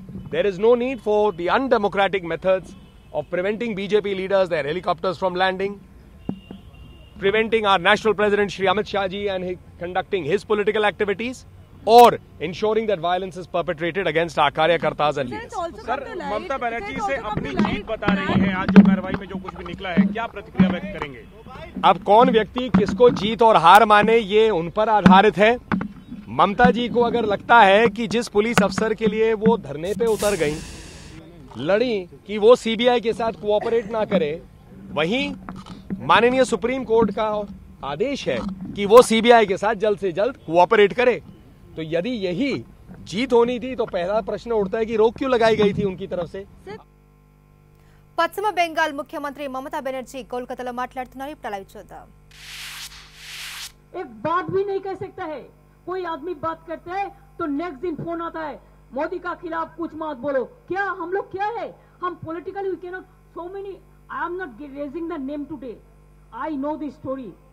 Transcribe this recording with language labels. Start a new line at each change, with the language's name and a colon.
English: There is no need for the undemocratic methods of preventing BJP leaders, their helicopters from landing, preventing our national president Shri Amit Shah ji and conducting his political activities, or ensuring that violence is perpetrated against our karyakartas and leaders.
Hindi: Sir, Mamata Banerjee से अपनी जीत बता रही हैं आज जो कार्रवाई में जो कुछ भी निकला है, क्या प्रतिक्रिया व्यक्त करेंगे? अब कौन व्यक्ति किसको जीत और हार माने ये उन पर आधारित है। ममता जी को अगर लगता है कि जिस पुलिस अफसर के लिए वो धरने पे उतर गई, लड़ी कि वो सीबीआई के साथ कोऑपरेट ना करे, वहीं माननीय सुप्रीम कोर्ट का आदेश है कि वो सीबीआई के साथ जल्द से जल्द कोऑपरेट करे, तो यदि यही जीत होनी थी तो पहला प्रश्न उठता है कि रोक क्यों लगाई गई थी उनकी तरफ से।
Telugu: పశ్చిమ బెంగాల్ ముఖ్యమంత్రి మమతా బెనర్జీ కోల్కతాలో మాట్లాడుతున్నారు. ఇప్పుడు లైవ్ చూద్దాం.
Hindi: एक बात भी नहीं कह सकता है, कोई आदमी बात करता है तो नेक्स्ट दिन फोन आता है मोदी का खिलाफ कुछ मत बोलो। क्या हम लोग क्या है, हम politically
English: We can not so many, I am not raising the name today, I know the story.